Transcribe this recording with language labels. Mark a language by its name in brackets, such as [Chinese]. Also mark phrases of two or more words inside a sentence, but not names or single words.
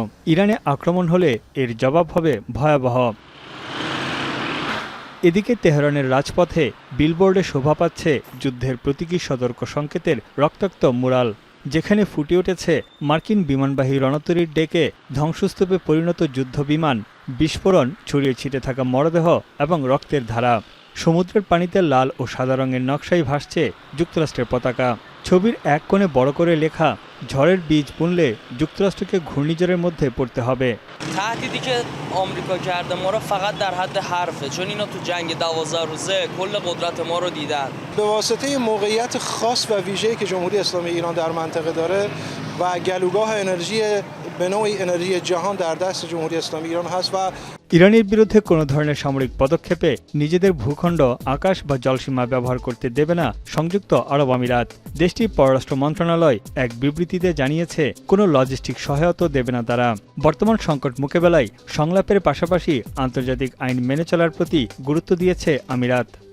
[Bangla] ইরানে আক্রমণ হলে এর জবাব হবে ভয়াবহ। এদিকে তেহরানের রাজপথে বিলবোর্ডে শোভা পাচ্ছে যুদ্ধের প্রতীকী সতর্ক সংকেতের রক্তাক্ত মুরাল, যেখানে ফুটে উঠেছে মার্কিন বিমানবাহী রণতরীর ডেকে ধ্বংসস্তূপে পরিণত যুদ্ধ বিমান, বিস্ফোরণ, ছড়িয়ে ছিটে থাকা মরদেহ এবং রক্তের ধারা। সমুদ্রের পানিতে লাল ও সাদা রঙের নকশায় ভাসছে যুক্তরাষ্ট্রের পতাকা। ছবির এক কোণে বড় করে লেখা, ঝড়ের বীজ বুনলে যুক্তরাষ্ট্রকে ঘূর্ণিঝড়ের মধ্যে পড়তে হবে। [Persian] تهدیدی که آمریکا کرده ما را فقط در حد حرفه، چون اینا تو جنگ 12 روزه کل قدرت ما رو دیدن. به واسطه موقعیت خاص و ویژه‌ای که جمهوری اسلامی ایران در منطقه داره و گلوگاه انرژی به نوعی انرژی جهان در دست جمهوری اسلامی ایران هست و [Bangla] ইরানের বিরুদ্ধে কোনো ধরনের সামরিক পদক্ষেপে নিজেদের ভূখণ্ড, আকাশ বা জলসীমা ব্যবহার করতে দেবে না সংযুক্ত আরব আমিরাত। দেশটির পররাষ্ট্র মন্ত্রণালয় এক বিবৃতিতে জানিয়েছে, কোনো লজিস্টিক সহায়তা দেবে না তারা। বর্তমান সংকট মোকাবেলায় সংলাপের পাশাপাশি আন্তর্জাতিক আইন মেনে চলার প্রতি গুরুত্ব দিয়েছে আমিরাত।